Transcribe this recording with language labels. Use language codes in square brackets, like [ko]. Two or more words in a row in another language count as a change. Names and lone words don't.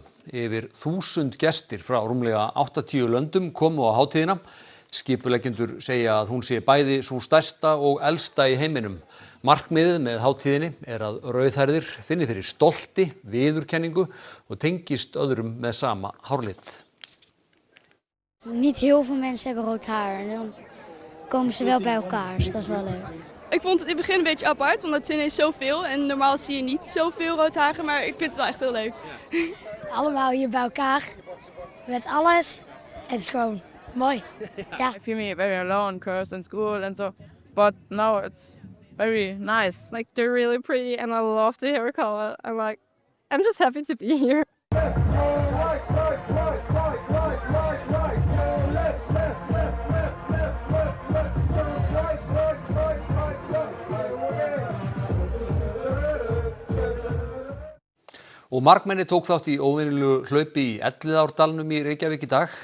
[is] Yfir 1000 gestir frá rúmlega 80 löndum komu á hátíðina. Skipuleggjendur segja að hún sé bæði sú stærsta og elsta í heiminum. Markmiðið með hátíðinni að rauðhærðir finni fyrir stolti, viðurkenningu og tengist öðrum með sama hárlit. [nl] Niet heel veel mensen hebben rood haar en dan komen ze wel bij elkaar, dus dat is wel leuk. Ik vond het in het begin een beetje apart, omdat het ineens zoveel en normaal zie je niet zoveel roodharigen, maar ik vind het wel echt heel leuk. Allemaal hier bij elkaar, met alles. Het is gewoon mooi. Ja. [en] I feel me very alone because in school and so, but now it's very nice. Like they're really pretty and I love the hair color. I'm just happy to be here. [is] Og margmenni tók þátt í óvenjulegu hlaupi í Elliðaárdalnum í Reykjavík í dag.